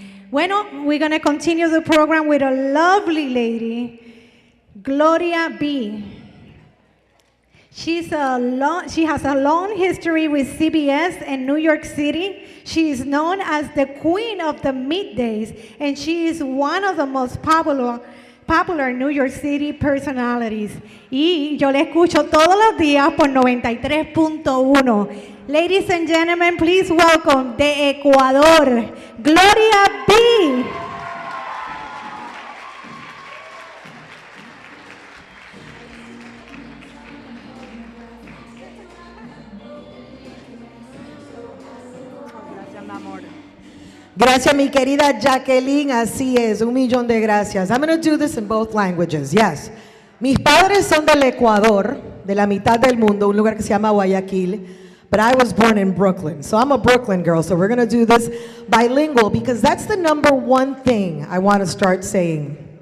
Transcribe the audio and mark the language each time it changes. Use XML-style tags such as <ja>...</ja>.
<es>Bueno,</es> <en>we're going to continue the program with a lovely lady, Gloria B. She has a long history with CBS in New York City. She is known as the Queen of the Middays, and she is one of the most popular New York City personalities.</en> <es>Y yo le escucho todos los días por 93.1.</es> <en>Ladies and gentlemen, please welcome</en> <es>de Ecuador,</es> <en>Gloria B.</en> <es>Gracias, mi querida Jacqueline, así es, 1,000,000 de gracias.</es> <en>I'm going to do this in both languages, yes.</en> <es>Mis padres son del Ecuador, de la mitad del mundo, un lugar que se llama Guayaquil,</es> <en>but I was born in Brooklyn, so I'm a Brooklyn girl, so we're going to do this bilingual because that's the number one thing I want to start saying.</en>